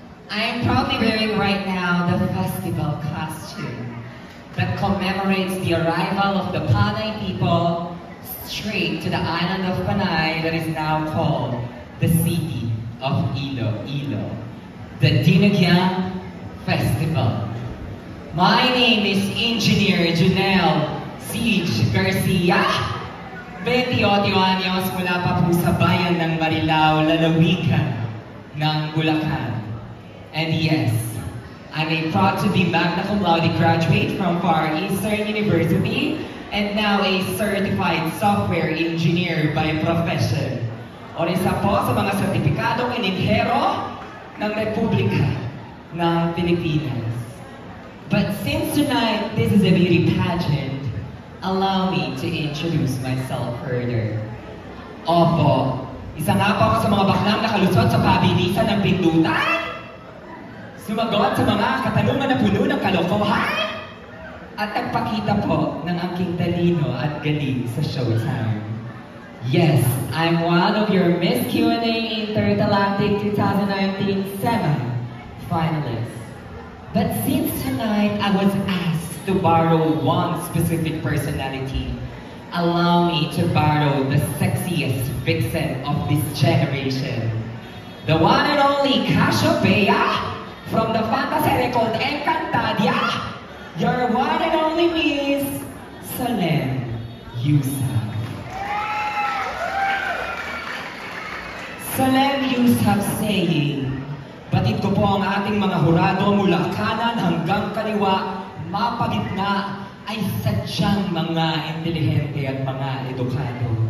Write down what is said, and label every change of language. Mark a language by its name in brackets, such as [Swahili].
[English] I am proudly wearing right now the festival costume that commemorates the arrival of the Panay people straight to the island of Panay that is now called the city of Iloilo, the Dinagyang Festival. My name is Engineer Junel Siege Garcia. [Filipino] 28 anyos mula pa po sa bayan ng Marilao, lalawigan ng Bulacan. [English] And yes, I'm a proud to be magna cum laude graduate from Far Eastern University and now a certified software engineer by profession. [Filipino] O isa po sa mga sertipikadong inhinyero ng Republika ng Pilipinas. [English] But since tonight this is a beauty pageant, allow me to introduce myself further. [Filipino] Opo, isa nga po ako sa mga baklang nakalusot sa pabilisan ng pindutan. Sumagot sa mga katanungan na puno ng kalokohan. At nagpakita po ng aking talino at galing sa showtime. [English] Yes, I'm one of your Miss Q&A Intergalactic 2019 semi-finalists. But since tonight I was asked to borrow one specific personality, allow me to borrow the sexiest vixen of this generation. The one and only Cassiopeia from the fantasy record Encantadia, your one and only Miss Solenn Yusuf. [Filipino] Solenn Yusuf saying, batid ko po ang ating mga hurado mula kanan hanggang kaliwa, mapagitna ay sadyang mga intelihente at mga edukado.